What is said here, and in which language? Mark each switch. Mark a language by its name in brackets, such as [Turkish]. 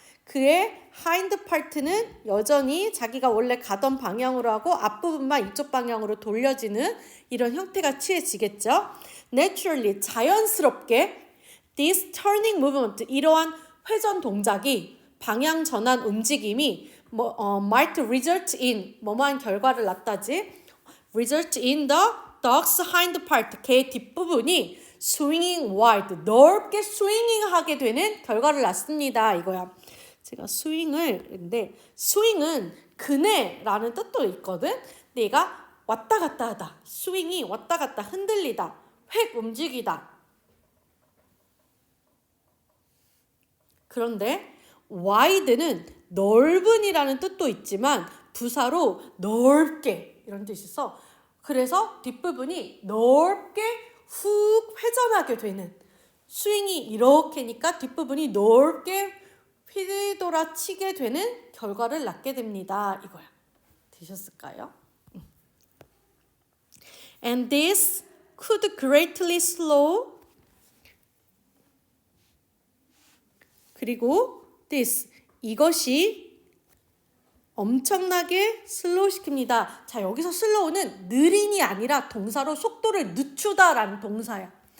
[Korean] 그의 hind part는 여전히 자기가 원래 가던 방향으로 하고 앞부분만 이쪽 방향으로 돌려지는 이런 형태가 취해지겠죠. [English] Naturally, [Korean] 자연스럽게 [English] this turning movement, [Korean] 이러한 회전 동작이 방향 전환 움직임이 [English] might result in [Korean] 뭐뭐한 결과를 낳다지. [English] result in the dog's hind part, [Korean] 개의 뒷부분이 [English] swinging wide, [Korean] 넓게 스윙하게 되는 결과를 낳습니다. 이거야. 제가 근데 스윙은 그네라는 뜻도 있거든. 내가 왔다 갔다 하다. 스윙이 왔다 갔다 흔들리다. 획 움직이다. 그런데 wide는 넓은이라는 뜻도 있지만 부사로 넓게 이런 뜻이 있어. 그래서 뒷부분이 넓게 훅 회전하게 되는, 스윙이 이렇게니까 뒷부분이 넓게 휘돌아치게 되는 결과를 낳게 됩니다. 이거야. 되셨을까요? [English] And this could greatly slow. [Korean] 그리고 this, 이것이 엄청나게 슬로우 시킵니다. 자, 여기서 슬로우는 느린이 아니라 동사로 속도를 늦추다라는 동사야.